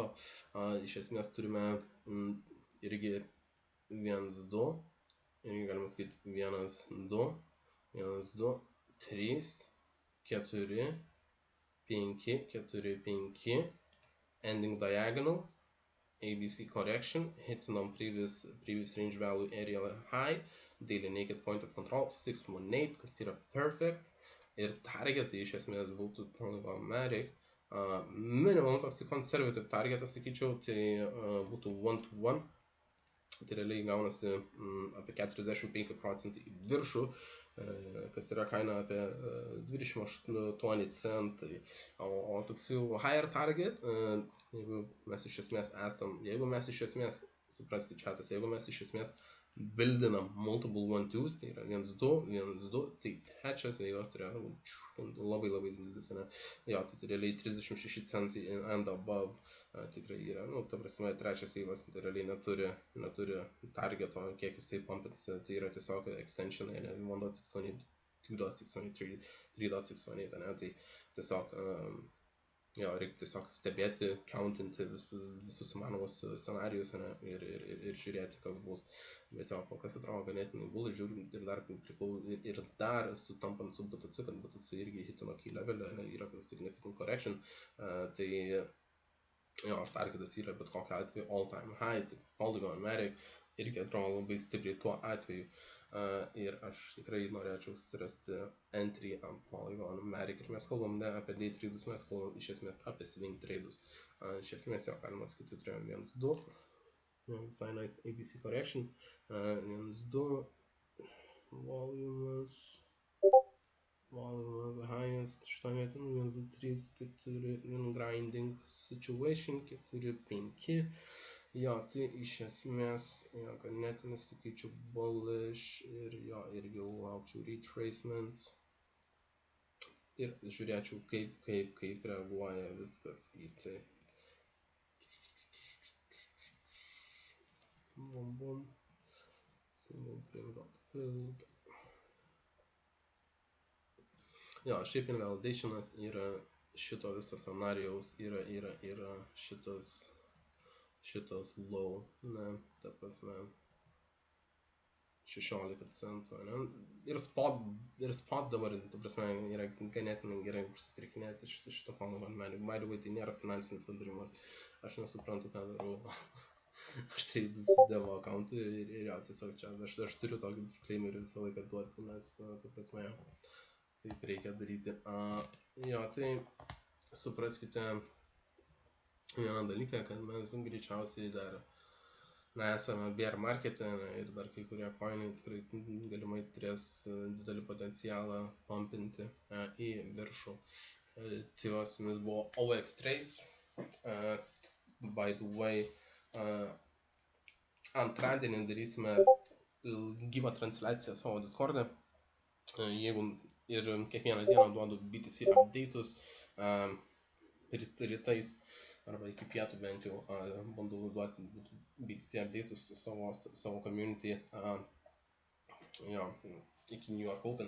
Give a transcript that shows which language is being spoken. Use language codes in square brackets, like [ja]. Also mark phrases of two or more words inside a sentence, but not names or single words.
[lt] Iš esmės turime irgi 1-2, irgi galima sakyti 1-2, 1-2, 3, 4, 5, 4, 5, [en] ending diagonal, ABC correction, hitting on previous range value area high, daily naked point of control 618, [lt] kas yra perfect, ir targetai iš esmės būtų Polygon Matic, minimum toks conservative targetas, sakyčiau, tai būtų 1-to-1, tai realiai gaunasi apie 45% į viršų, kas yra kaina apie 28 centai, o toks jau [en] higher target, [lt] jeigu mes iš esmės, supraskit čatas, jeigu mes iš esmės buildinam multiple 1-2s, tai yra 1-2, tai trečias veikos turėjo labai didelis, ne? Jo, tai realiai 36 centai [en] and above [lt] tikrai yra, nu, ta prasme, trečias veikos tai realiai neturi targeto, kiek jisai pumpins, tai yra tiesiog extension, ne, 1.618, 2.618, 3.618, ne, tai tiesiog jo, reikia tiesiog stebėti, countinti visus įmanomus scenarijus, ne, ir žiūrėti, kas bus. Bet jo, kol kas atrodo ganėtinai bullish, žiūrim ir dar sutampant su BTC, kad BTC irgi hitino key levelį, yra [en] significant correction, [lt] tai jo, targetas yra bet kokiu atveju [en] all time high, [lt] tai Polygon Matic irgi atrodo labai stipriai tuo atveju. Ir aš tikrai norėčiau susirasti entry ant Polygon Matic, ir mes kalbam ne apie day tradus, mes kalbam iš esmės apie swing tradus. Iš esmės jo, galima sakyti, turėjom 1-2, visai [en] nice ABC correction, [lt] 1-2, [en] volumes highest, [lt] šitą vietą, 1-2-3-4, [en] grinding situation, 4-5, [lt] jo, tai iš esmės, jo, ganėtinai sakyčiau bullish, ir jo, irgi laukčiau retracement, ir žiūrėčiau, kaip reaguoja viskas į tai. [en] Bum, single print got filled. [lt] Jo, šiaip invalidationas yra šito viso scenarijaus, yra šitas low, ne, ta prasme, 16 centų, ne, ir spot dabar, ta prasme, yra ganėtinai gerai užsipirkinėti šito Polygon Matic. [en] By the way, [lt] tai nėra finansinis padarimas, aš nesuprantu, ką darau. Aš trade su devo accountu ir jo, tiesiog čia, aš turiu tokį disclaimerį visą laiką duoti, nes, ta prasme, taip reikia daryti. Jo, tai supraskite vieną dalyką, kad mes greičiausiai dar esame bear markete, ir dar kai kurie coinai tikrai galimai turės didelį potencialą pumpinti į viršų. Tai va, su jumis buvo OX Trades. [en] By the way, [lt] antradienį darysime gyvą transliaciją savo Discord'e, jeigu ir kiekvieną dieną duodu BTC update'us, rytais arba iki pietų bent jau bandau duoti BTC update'us savo community, jo, iki New York Open.